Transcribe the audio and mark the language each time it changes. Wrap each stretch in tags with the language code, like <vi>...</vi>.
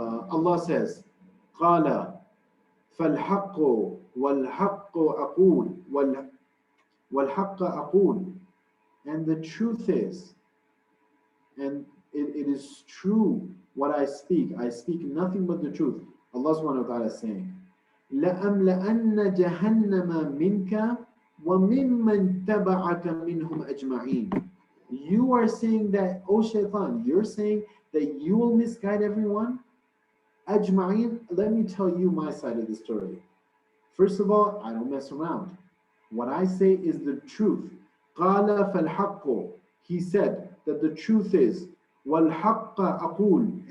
<en>Allah says,</en> <ar>قَالَ فَالْحَقُّ وَالْحَقُّ أَقُولُ وَالْحَقَّ أَقُولُ.</ar> <en>And the truth is, and it is true what I speak nothing but the truth. Allah subhanahu wa ta'ala is saying,</en> <ar>لَأَمْلَأَنَّ جَهَنَّمَ مِنْكَ وَمِمَّنْ تَبَعَكَ مِنْهُمْ أَجْمَعِينَ.</ar> <en>You are saying that, oh Shaitan, you're saying that you will misguide everyone? Ajma'in, let me tell you my side of the story. First of all, I don't mess around. What I say is the truth.</en> <ar>قَالَ فَالْحَقُّ.</ar> <en>He said that the truth is,</en> <ar>وَالْحَقَّ أَقُولُ.</ar>